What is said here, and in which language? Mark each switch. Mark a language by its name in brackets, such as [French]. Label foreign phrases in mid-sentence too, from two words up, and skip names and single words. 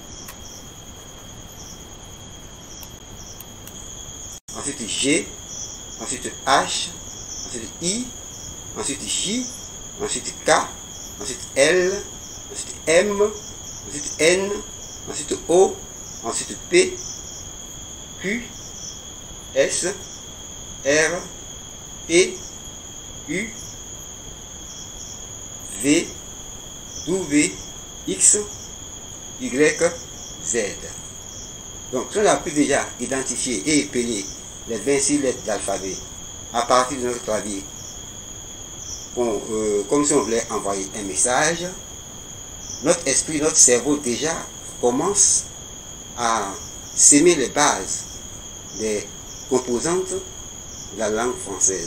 [French] ensuite G, ensuite H, ensuite I, ensuite J, ensuite K, ensuite L, ensuite M, ensuite N, ensuite O, ensuite P, Q, S, R, T, U, V, W, X, Y, Z. Donc, si on a pu déjà identifier et épeler les 26 lettres d'alphabet à partir de notre clavier, comme si on voulait envoyer un message, notre esprit, notre cerveau déjà commence à s'aimer les bases des composantes de la langue française.